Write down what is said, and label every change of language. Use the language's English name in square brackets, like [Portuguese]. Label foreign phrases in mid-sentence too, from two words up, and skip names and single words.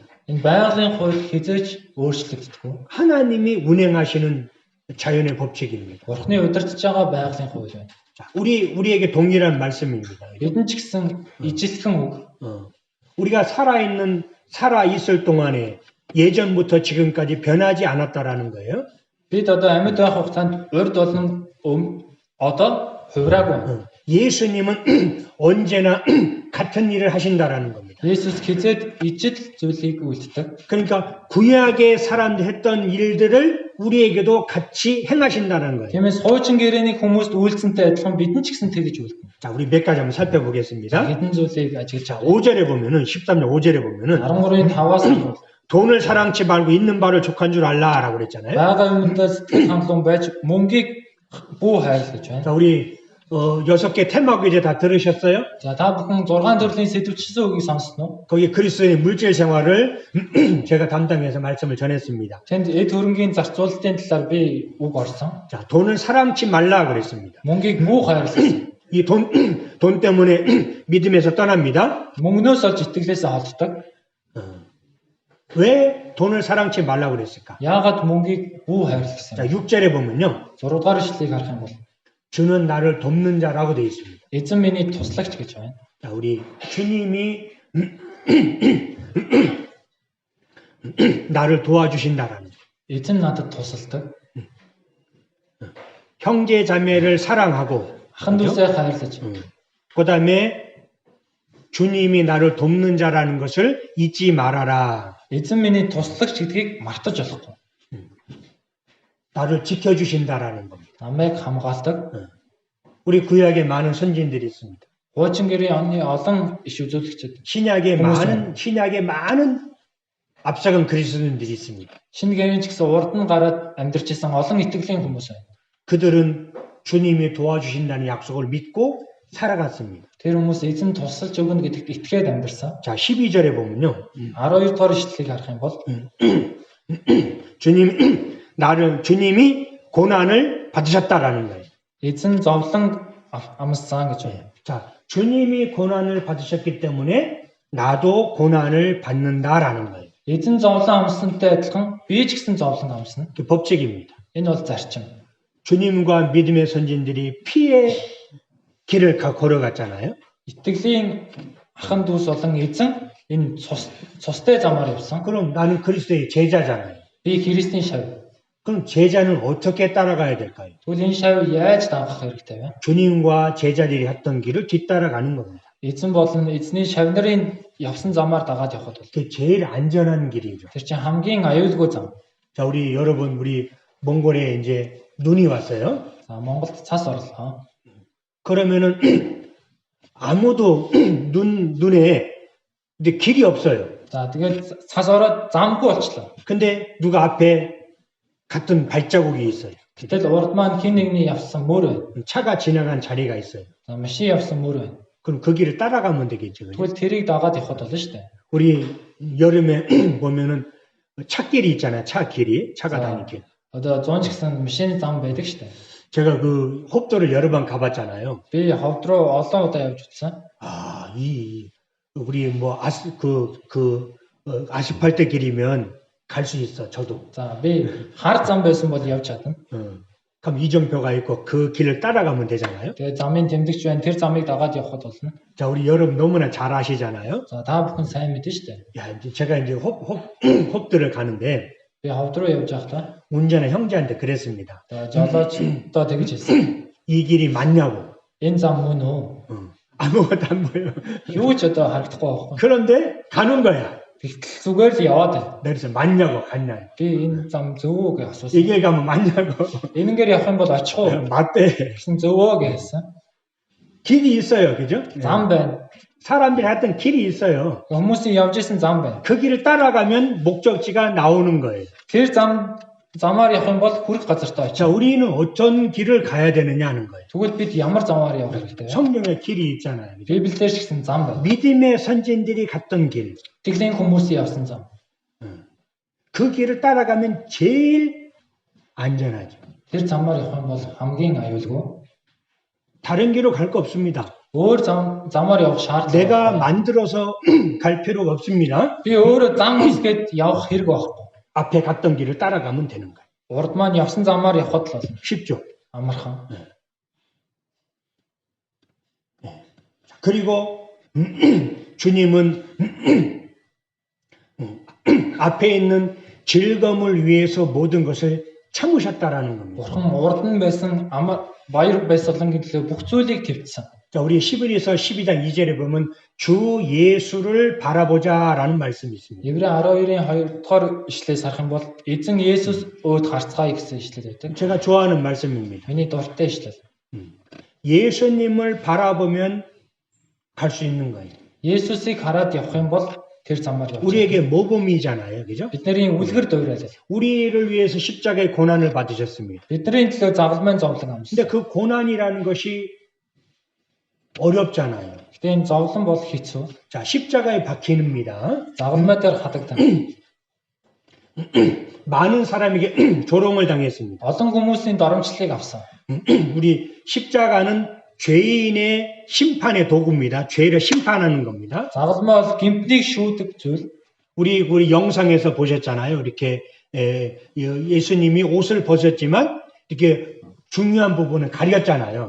[Mongolian] Энэ байгалийн хууль хизээч өөрчлөгддөггүй. [Korean] 하나님이 운행하시는 자연의 법칙입니다. [Mongolian] Бурхны удирдах байгаа байгалийн хууль байна. [Korean] 자, 우리에게 동일한 말씀입니다. [Mongolian] Бидэнд ч гэсэн ижилхэн үг. [Korean] 우리가 살아 있을 동안에 예전부터 지금까지 변하지 않았다라는 거예요. [Mongolian] Бид одоо амьд байх хугацаанд урд болон одоо хувираагүй. [Korean] 예수님은 언제나 같은 일을 하신다라는 겁니다. [Mongolian] Есүс хизээд ижил зүйлийг үйлддэг. [Korean] 그러니까 구약의 사람들 했던 일들을 우리에게도 같이 행하신다는 거예요. [Mongolian] Тиймээс хуучин гэрээний хүмүүст үйлцэнтэй адилхан бидэнд ч гэсэн тэгж үйлдэнэ. [Korean] 자, 우리 몇 가지 한번 살펴보겠습니다. [Mongolian] Хэдэн зүйлийг ажиглаж [Korean] 자, 5절에 보면은 13절 5절에 보면은 [Mongolian] 13-ийн 5-аас нь [Korean] 돈을 사랑치 말고 있는 바를 족한 줄 알라라고 그랬잖아요. [Mongolian] байгаа юмдаа сэтгэл хангалуун байж мөнгийг бүү хайр гэж байна. [Korean] 자, 우리 6개 테마 이제 다 들으셨어요? [Mongolian] За та бүхэн 6 төрлийн сэдвчилсэн үгийг сонссноо? [Korean] 거기 그리스도의 물질 생활을 제가 담당해서 말씀을 전했습니다. [Mongolian] Тэнд эд хөрөнгийн зарцуулалтын талаар би үг орсон. [Korean] 자, 돈을 사랑치 말라 그랬습니다. [Mongolian] Мөнгийг муу хайрлах. [Korean] 이 돈 때문에 믿음에서 떠납니다. [Mongolian] Мөнгнөөс олж итгэлээсээ холддог. [Korean] 왜 돈을 사랑치 말라 그랬을까? [Mongolian] Яагаад мөнгийг бүү хайрлах [Korean] 자, [Mongolian] гэсэн? [Korean] 6절에 보면요. [Mongolian] 6 дугаар ишлэгийг харах юм бол [Korean] 주는 나를 돕는 자라고 되어 있습니다. [Mongolian] эзэн миний туслагч гэж байна. [Korean] 자, 우리 주님이 나를 도와주신다라는 [Mongolian] Эзэн надад тусалдаг. [Korean] 형제 자매를 사랑하고 [Mongolian] Ахан дүүсээ хайрлаж. [Korean] 그다음에 주님이 나를 돕는 자라는 것을 잊지 말아라. [Mongolian] Эзэн миний туслагч гэдгийг мартаж болохгүй. [Korean] 나를 지켜주신다라는 겁니다. [Mongolian] Намайг хамгаалдаг. [Korean] 우리 구약에 많은 선진들이 있습니다. [Mongolian] Хуучин гэрээ онны олон иш үзүүлэгчид. [Korean] 신약에 많은 앞서간 그리스도인들이 있습니다. [Mongolian] Шинэ гэрийн ч гэсэн урд нь гараад амьдарч исэн олон итгэлийн хүмүүс байна. [Korean] 그들은 주님이 도와주신다는 약속을 믿고 살아갔습니다. [Mongolian] Тэр хүмүүс эзэн тусалж өгнө гэдэгт итгээд амьдарсан. [Korean] 자, 12절에 보면요. [Mongolian] 12 дугаар ишлэлийг харах юм бол [Korean] 주님이 고난을 받으셨다라는 거예요. [Mongolian] эзэн зовлон амссан гэж байна. [Korean] 자, 주님이 고난을 받으셨기 때문에 나도 고난을 받는다라는 거예요. [Mongolian] Эзэн зовлон амсантай адилхан би ч гэсэн зовлон амсна. [Korean] 그 법칙입니다. [Mongolian] Энэ бол зарчим. [Korean] 주님과 믿음의 선진들이 피의 길을 걸어갔잖아요. [Mongolian] Итгэлийн ахын дүүс болон эзэн энэ цустай замаар явсан. [Korean] 그럼 나는 그리스도의 제자잖아요. [Mongolian] Би Христийн шав. [Korean] 그럼 제자는 어떻게 따라가야 될까요? [Mongolian] Тэгвэл энэ шав яаж дагах хэрэгтэй вэ? [Korean] 주님과 제자들이 했던 길을 뒤따라가는 겁니다. [Mongolian] Эзэн болон эзний шав нарын явсан замаар дагаад явхад бол [Korean] 그게 제일 안전한 길이죠. [Mongolian] тэр чинь хамгийн аюулгүй зам. [Korean] 자, 우리 여러분, 우리 몽골에 이제 눈이 왔어요. [Mongolian] За Монголд цас орлоо. [Korean] 그러면은 아무도 눈에 근데 길이 없어요. [Mongolian] За тэгээд цас ороод замгүй болчлоо. [Korean] 근데 누가 앞에 갔던 발자국이 있어요. [Mongolian] Гэтэл урд маань хин нэгний явсан мөр байна. [Korean] 차가 지나간 자리가 있어요. [Mongolian] За машин явсан мөр байна. [Korean] 그럼 그 길을 따라가면 되겠죠. 그죠? [Mongolian] Тэгвэл тэрийг дагаад явхад болно шүү дээ. [Korean] 우리 여름에 보면은 차길이 있잖아요. 차길이, 차가 다니는 길. [Mongolian] Одоо 100 ч гэсэн машины зам байдаг шүү дээ. [Korean] 제가 그 혹도를 여러 번 가봤잖아요. [Mongolian] Би ховд руу олон удаа явж утсан. [Korean] 아, 우리 뭐 아스팔트 길이면 갈 수 있어. 저도. [Mongolian] За би хар зам байсан бол явж чадна. [Korean] 그럼 이정표가 있고 그 길을 따라가면 되잖아요. [Mongolian] Тэгээ замын тэмдэгч байна. Тэр замыг дагаад явхад болно. [Korean] 자, 우리 여러분 너무나 잘 아시잖아요. [Mongolian] За та бүхэн сайн мэдэн шүү дээ. [Korean] 야, 이제 제가 이제 혹들을 가는데 [Mongolian] Би ховд руу явж байхдаа [Korean] 운전한 형제한테 그랬습니다. [Mongolian] жолоочдоо тэгж хэлсэн. [Korean] 이 길이 맞냐고. [Mongolian] Энэ зам мөн үү? [Korean] 아무것도 안 보여. [Mongolian] Юу ч одоо харагдахгүй байхгүй. [Korean] 그런데 가는 거야. [Mongolian] Тэгтэл зүгээр л яваад байна. [Korean] 그래서 맞냐고 갔냐. [Mongolian] Би энэ зам зөв үү гэж асуусан. [Korean] 이길 가면 맞냐고. [Mongolian] Энэнгээр явах юм бол очих уу? [Korean] 맞대. [Mongolian] гэсэн зөв үү гэсэн. [Korean] 길이 있어요. 그죠? [Mongolian] Зам байна. [Korean] 사람들이 했던 길이 있어요. [Mongolian] Хүмүүсийн явж исэн зам байна. [Korean] 그 길을 따라가면 목적지가 나오는 거예요. [Mongolian] Тэр замаар явах юм бол хүрэх газартаа [Korean] 자, [Mongolian] очих. [Korean] 우리는 어떤 길을 가야 되느냐 하는 거예요. [Mongolian] Тэгвэл бид ямар замаар явах хэрэгтэй вэ? [Korean] 성경에 길이 있잖아요. 그죠? [Mongolian] Библиэлд ч гэсэн зам байна. [Korean] 믿음의 선진들이 갔던 길. [Mongolian] Итгэлийн хүмүүсийн явсан зам. [Korean] 그 길을 따라가면 제일 안전하죠. [Mongolian] Тэр замаар явах юм бол хамгийн аюулгүй. [Korean] 다른 길로 갈 거 없습니다. [Mongolian] Өөр замаар явах шаардлага. [Korean] 내가 만들어서 갈 필요가 없습니다. [Mongolian] Би өөрөө зам хийгээд явах хэрэг байхгүй. [Korean] 앞에 갔던 길을 따라가면 되는 거예요. [Mongolian] Урд маань явсан замаар явхад л болно. [Korean] 쉽죠? [Mongolian] Амархан. [Korean] 그리고 주님은 앞에 있는 즐거움을 위해서 모든 것을 참으셨다라는 겁니다. [Mongolian] Бурхан урд нь байсан баяр баясгалангийн төлөө бүх зүйлийг твцсэн. [Korean] 자, 우리 히브리서 12장 2절에 보면 주 예수를 바라보자라는 말씀이 있습니다. [Mongolian] Еврей 12-ийн 2 дугаар ишлээс харах юм бол эзэн Есүс өөд харцгаая гэсэн ишлэл байдаг. [Korean] 제가 좋아하는 말씀입니다. [Mongolian] Миний дуртай ишлэл. [Korean] 예수님을 바라보면 갈 수 있는 거예요. [Mongolian] Есүсийг хараад явах юм бол тэр замаар явж. [Korean] 우리에게 모범이잖아요. 그죠? [Mongolian] Бидний үлгэр дуурайлал. [Korean] 우리를 위해서 십자가의 고난을 받으셨습니다. [Mongolian] Бидний төлөө загалмайн зовлон амссан. [Korean] 근데 그 고난이라는 것이 어렵잖아요. [Mongolian] Гэтэ энэ зовлон бол хэцүү. [Korean] 자, 십자가에 박히는입니다. [Mongolian] Загалмай дээр хатагдана. [Korean] 많은 사람에게 조롱을 당했습니다. [Mongolian] Олон хүмүүсийн доромжлыг авсан. [Korean] 우리 십자가는 죄인의 심판의 도구입니다. 죄를 심판하는 겁니다. [Mongolian] Загалмай бол гимтнийг шүүдэг зүйл. [Korean] 우리 영상에서 보셨잖아요. 이렇게 예수님이 옷을 벗었지만 이렇게 중요한 부분은 가렸잖아요.